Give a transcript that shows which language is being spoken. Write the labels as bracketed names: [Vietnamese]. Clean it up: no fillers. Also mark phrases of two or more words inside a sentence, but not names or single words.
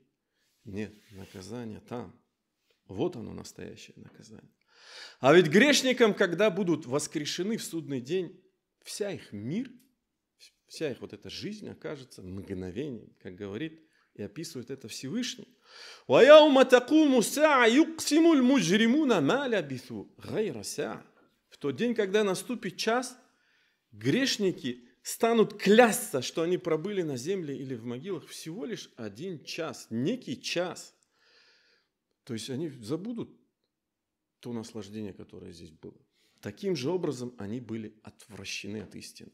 [Russian] Нет, наказание там. Вот оно, настоящее наказание. А ведь грешникам, когда будут воскрешены в судный день, вся их мир, вся их вот эта жизнь окажется мгновением, как говорит и описывает это Всевышний. [Arabic] وَيَوْمَ تَقُومُ السَّاعَةُ يُقْسِمُ الْمُجْرِمُونَ مَا لَبِثُوا غَيْرَ سَاعَةٍ. [Russian] В тот день, когда наступит час, грешники станут клясться, что они пробыли на земле или в могилах всего лишь 1 час, некий час. То есть они забудут то наслаждение, которое здесь было. Таким же образом они были отвращены от истины.